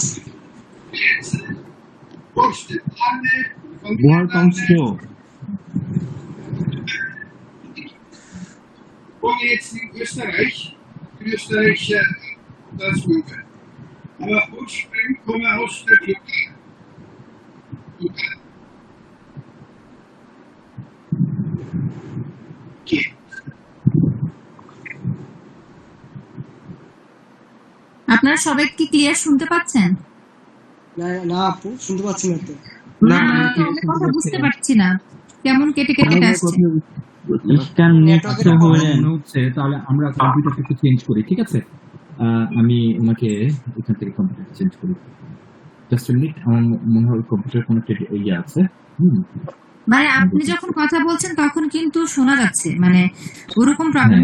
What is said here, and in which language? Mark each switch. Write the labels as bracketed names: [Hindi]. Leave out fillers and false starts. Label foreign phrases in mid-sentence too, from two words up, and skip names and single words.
[German] jetzt vorstellen. Name, Woher kommst du? Ich wohne jetzt in Österreich. In Österreich das Bürger. Aber ursprünglich komme ich aus der Türkei. Okay. [Bangla] আপনারা সবাই কি ক্লিয়ার শুনতে পাচ্ছেন? না আপু শুনতে পাচ্ছি না তো। না, আমি কথা বুঝতে পারছি না, কেমন কেটে কেটে আসছে। [German] Ich kann nicht hören. [Bangla] মনে হচ্ছে তাহলে আমরা কম্পিউটারটা একটু চেঞ্জ করি। ঠিক আছে, আমি ওনাকে এখান থেকে [English] computer change [Bangla] করি। [English] just minute, [Bangla] আমার মনে হয় কম্পিউটার কোনো একটা ইয়ে আছে। মানে আপনি যখন কথা বলছেন তখন কিন্তু শোনা যাচ্ছে, মানে ওরকম প্রবলেম